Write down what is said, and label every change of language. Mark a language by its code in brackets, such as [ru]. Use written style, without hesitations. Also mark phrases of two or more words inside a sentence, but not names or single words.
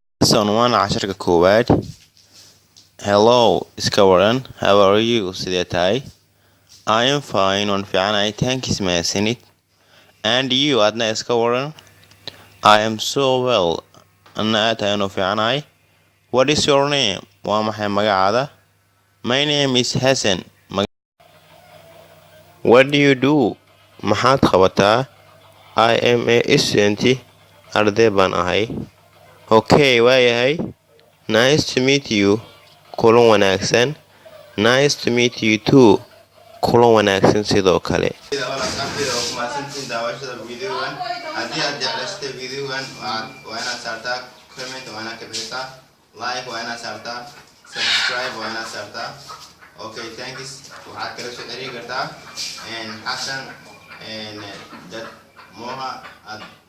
[so] Lesson 1 casharka koowaad. Hello, iska waran. [en] How are you? [so] Sidee tahay? [en] I am fine. [so] Waan fiicanahay. Thanks, mahadsanid. [en] And you, [so] adna iska waran? [en] I am so well. [so] Anna aad ayaan u fiicanahay. [en] What is your name? [so] Waa maxay magacaada? [en] My name is Hassan. What do you do? [so] Maxaad qabataa? [en] I am a student. [so] Arday baan ahay. Okay, waayahay. [en] Nice to meet you. [so] Kulan wanaagsan. [en] Nice to meet you too. [so] Kulan wanaagsan sidoo kale. Haddii aad jeclaysatay videogan waa inaad saartaa comment, waa inaad ka bixisaa like, waa inaad saartaa subscribe, waa inaad saartaa. [en] Okay, thanks. [so] Waxaad kala soo xiriiri kartaa Hassan moha@gmail.com.